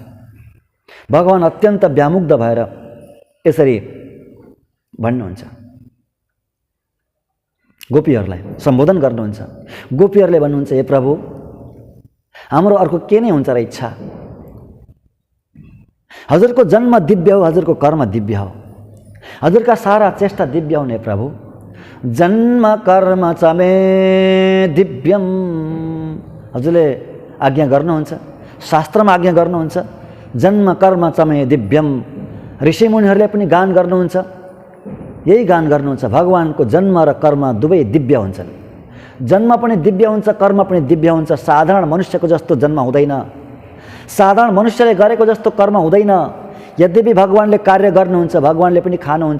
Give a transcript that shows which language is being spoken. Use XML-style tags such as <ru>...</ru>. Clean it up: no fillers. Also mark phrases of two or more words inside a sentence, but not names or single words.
<ne>भगवान अत्यन्त व्यामुग्ध भएर यसरी भन्नुहुन्छ, गोपीहरूलाई सम्बोधन गर्नुहुन्छ। गोपीहरूले भन्नुहुन्छ, हे प्रभु, हाम्रो अर्को के नै हुन्छ र इच्छा? हजुरको जन्म दिव्य हो, हजुरको कर्म दिव्य हो, हजुरका सारा चेष्टा दिव्य हुने प्रभु।</ne> <sa>जन्म कर्म च मे दिव्यम,</sa> <ne>हजुरले आज्ञा गर्नुहुन्छ, शास्त्रमा आज्ञा गर्नुहुन्छ।</ne> <sa>जन्म कर्म च मे दिव्यम,</sa> <ne>ऋषिमुनिहरूले पनि गान गर्नुहुन्छ, यही गान गर्नुहुन्छ। भगवानको जन्म र कर्म दुवै दिव्य हुन्छन्। जन्म पनि दिव्य हुन्छ, कर्म पनि दिव्य हुन्छ। साधारण मनुष्यको जस्तो जन्म हुँदैन, साधारण मनुष्यले गरेको जस्तो कर्म हुँदैन। यद्यपि भगवानले कार्य गर्नुहुन्छ, भगवानले पनि खानुहुन्छ।</ne>